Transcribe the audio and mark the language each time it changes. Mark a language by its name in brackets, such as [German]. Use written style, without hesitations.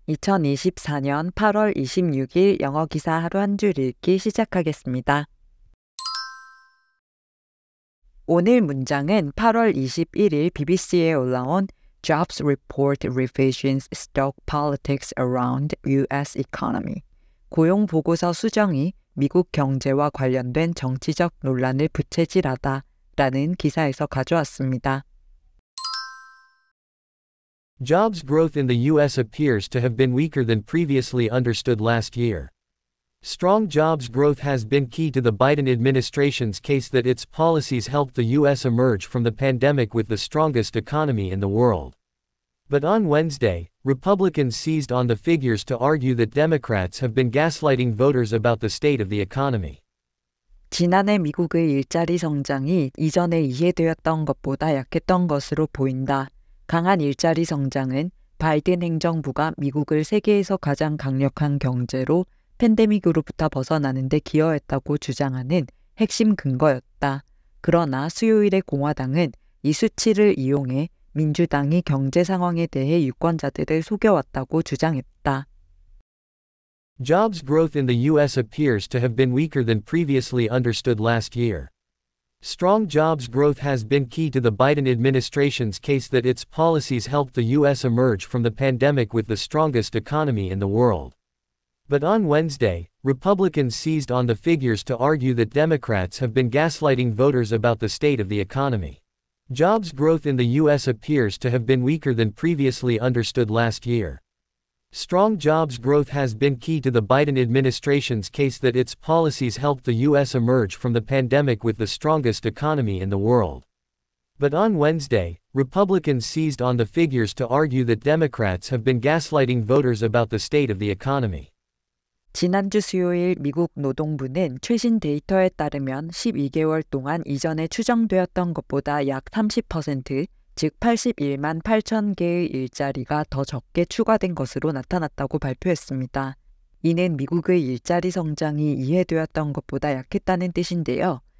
[Korean] 2024년 8월 26일 영어 기사 하루 한 줄 읽기 시작하겠습니다. 오늘 문장은 8월 21일 BBC에 올라온 [English] Jobs Report Revisions Stoke Politics Around U.S. Economy. [Korean] 고용 보고서 수정이 미국 경제와 관련된 정치적 논란을 부채질하다 라는 기사에서 가져왔습니다. [English] Jobs growth in the U.S. appears to have been weaker than previously understood last year. Strong jobs growth has been key to the Biden administration's case that its policies helped the U.S. emerge from the pandemic with the strongest economy in the world. But on Wednesday, Republicans seized on the figures to argue that Democrats have been gaslighting voters about the state of the economy. [Korean] 지난해 미국의 일자리 성장이 이전에 이해되었던 것보다 약했던 것으로 보인다. 강한 일자리 성장은 바이든 행정부가 미국을 세계에서 가장 강력한 경제로 팬데믹으로부터 벗어나는 데 기여했다고 주장하는 핵심 근거였다. 그러나 수요일에 공화당은 이 수치를 이용해 민주당이 경제 상황에 대해 유권자들을 속여왔다고 주장했다. [English] Jobs growth in the U.S. appears to have been weaker than previously understood last year. Strong jobs growth has been key to the Biden administration's case that its policies helped the U.S. emerge from the pandemic with the strongest economy in the world. But on Wednesday, Republicans seized on the figures to argue that Democrats have been gaslighting voters about the state of the economy. Jobs growth in the U.S. appears to have been weaker than previously understood last year. Strong jobs growth has been key to the Biden administration's case that its policies helped the U.S. emerge from the pandemic with the strongest economy in the world. But on Wednesday, Republicans seized on the figures to argue that Democrats have been gaslighting voters about the state of the economy. [Korean] 지난주 수요일 미국 노동부는 최신 데이터에 따르면 12개월 동안 이전에 추정되었던 것보다 약 30%, 즉 81만 8천 개의 일자리가 더 적게 추가된 것으로 나타났다고 발표했습니다. 이는 미국의 일자리 성장이 이해되었던 것보다 약했다는 뜻인데요.